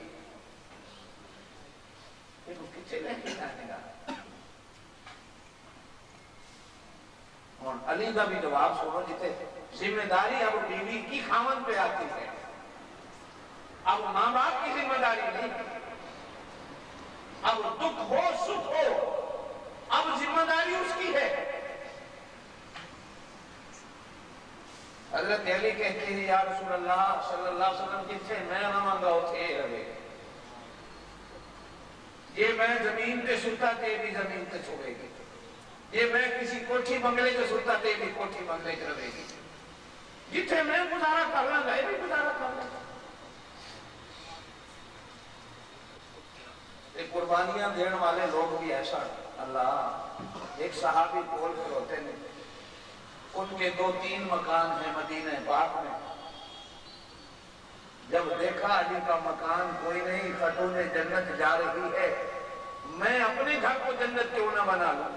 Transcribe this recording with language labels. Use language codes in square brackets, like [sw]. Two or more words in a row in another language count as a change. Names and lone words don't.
[ur] یہ کچھ لے کے جانے گا، اور علی کا بھی جواب سنو، جتے ذمہ داری اب بیوی کی خاوند پہ آتی ہے، اب ماں باپ کی ذمہ داری نہیں، اب دکھ ہو سکھ ہو اب ذمہ داری اس کی ہے۔ حضرت علی کہتے ہیں [ar] یا رسول اللہ صلی اللہ علیہ وسلم [pa] جتھے میں رہاں گا اتھے رہے گا، یہ میں زمین تے ستا تے بھی زمین تے چھوڑے گی، یہ میں کسی کوٹھی بنگلے تے ستا تے بھی کوٹھی بنگلے تے رہے گی، جتھے میں گزارا کر رہا گا یہ بھی گزارا کر رہا گا۔ [ur] قربانیاں دین والے لوگ بھی ایسا اللہ، ایک صحابی بول کر ہوتے ہیں ان کے 2-3 مکان ہیں مدینہ پاک میں، جب دیکھا علی کا مکان کوئی نہیں، خاتون جنت جا رہی ہے، میں اپنے گھر کو جنت کیوں نہ بنا لوں؟